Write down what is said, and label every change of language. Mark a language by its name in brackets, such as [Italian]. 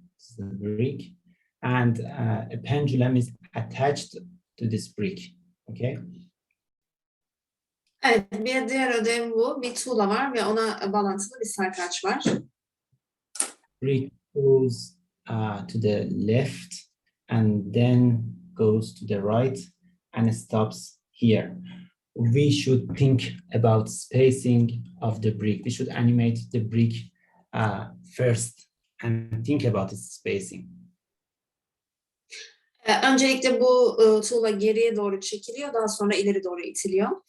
[English] This is a brick, and a pendulum is attached to this brick. Okay. [Turkish] Evet, bir diğer ödev bu. Bir tuğla var ve ona bağlantılı bir sarkaç var. [English] Brick goes to the left and then goes to the right and stops here. We should think about spacing of the brick. We should animate the brick first and think about its spacing. [Turkish] Öncelikle bu tuğla geriye doğru çekiliyor, daha sonra ileri doğru itiliyor.